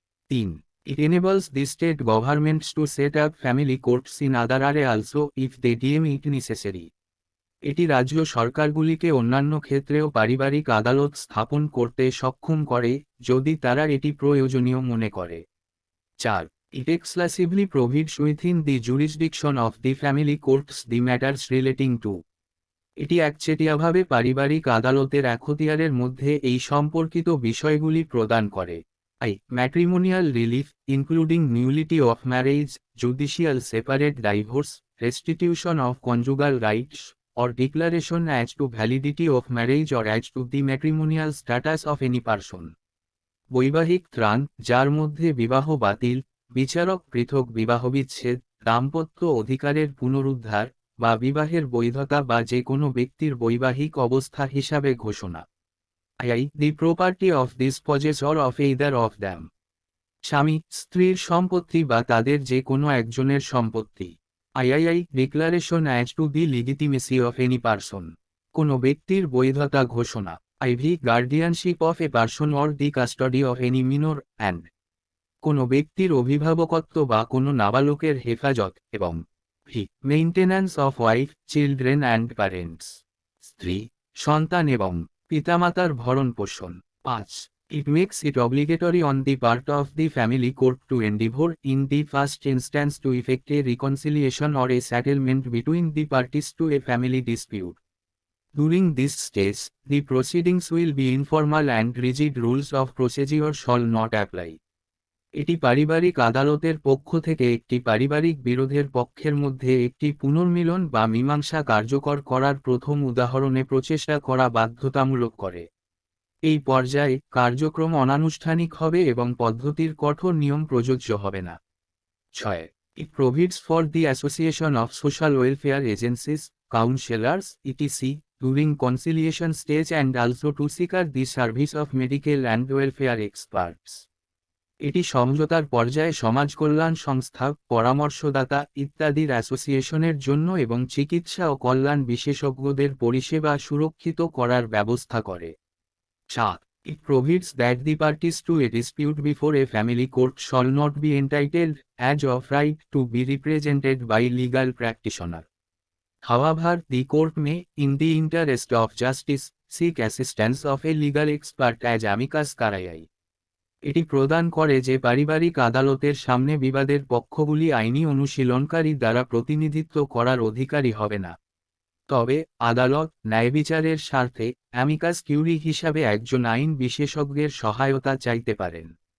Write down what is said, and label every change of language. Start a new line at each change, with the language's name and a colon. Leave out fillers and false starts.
English: 3. It enables the state governments to set up family courts in other areas also if they deem it necessary.
Bangla: এটি রাজ্য সরকারগুলিকে অন্যান্য ক্ষেত্রেও পারিবারিক আদালত স্থাপন করতে সক্ষম করে যদি তারা এটি প্রয়োজনীয় মনে করে।
English: 4. It exclusively provides within the jurisdiction of the family courts the matters relating to.
Bangla: এটি একচেটিয়াভাবে পারিবারিক আদালতের এখতিয়ারের মধ্যে এই সম্পর্কিত বিষয়গুলি প্রদান করে:
English: matrimonial relief, including nullity of marriage, judicial separate divorce, restitution of conjugal rights, or declaration as to validity of marriage or as to the matrimonial status of any person.
Bangla: বৈবাহিক ত্রাণ, যার মধ্যে বিবাহ বাতিল, বিচারক পৃথক বিবাহবিচ্ছেদ, দাম্পত্য অধিকারের পুনরুদ্ধার, বা বিবাহের বৈধতা বা যে কোনো ব্যক্তির বৈবাহিক অবস্থা হিসাবে ঘোষণা।
English: the property of this possessor of either of them.
Bangla: স্বামী, স্ত্রীর সম্পত্তি বা তাদের যে কোনো একজনের সম্পত্তি।
English: Declaration as to the legitimacy of any person.
Bangla: কোনো ব্যক্তির বৈধতা ঘোষণা।
English: Guardianship of a person or the custody of any minor and.
Bangla: কোনো ব্যক্তির অভিভাবকত্ব বা কোনো নাবালকের হেফাজত, এবং
English: Maintenance of wife, children and parents.
Bangla: স্ত্রী, সন্তান এবং পিতামাতার ভরণ পোষণ।
English: 5. It makes it obligatory on the part of the family court to endeavor in the first instance to effect a reconciliation or a settlement between the parties to a family dispute. During this stage, the proceedings will be informal and rigid rules of procedure shall not apply.
Bangla: এটি পারিবারিক আদালতের পক্ষ থেকে একটি পারিবারিক বিরোধের পক্ষের মধ্যে একটি পুনর্মিলন বা মীমাংসা কার্যকর করার প্রথম উদাহরণে প্রচেষ্টা করা বাধ্যতামূলক করে। এই পর্যায়ে কার্যক্রম অনানুষ্ঠানিক হবে এবং পদ্ধতির কঠোর নিয়ম প্রযোজ্য হবে না।
English: 6. It provides for the association of social welfare agencies, counselors, etc. during conciliation stage and also to secure the service of medical and welfare experts.
Bangla: এটি সমঝোতার পর্যায়ে সমাজ কল্যাণ সংস্থা, পরামর্শদাতা ইত্যাদির অ্যাসোসিয়েশনের জন্য এবং চিকিৎসা ও কল্যাণ বিশেষজ্ঞদের পরিষেবা সুরক্ষিত করার ব্যবস্থা করে।
English: 7. It provides that the parties to a dispute before a family court shall not be entitled, as of right, to be represented by legal practitioner. However, the court may, in the interest of justice, seek assistance of a legal expert as amicus curiae.
Bangla: এটি প্রদান করে যে পারিবারিক আদালতের সামনে বিবাদের পক্ষগুলি আইনি অনুশীলনকারী দ্বারা প্রতিনিধিত্ব করার অধিকারী হবে না। তবে আদালত ন্যায়বিচারের স্বার্থে অ্যামিকাস কিউরি হিসাবে একজন আইন বিশেষজ্ঞের সহায়তা চাইতে পারেন।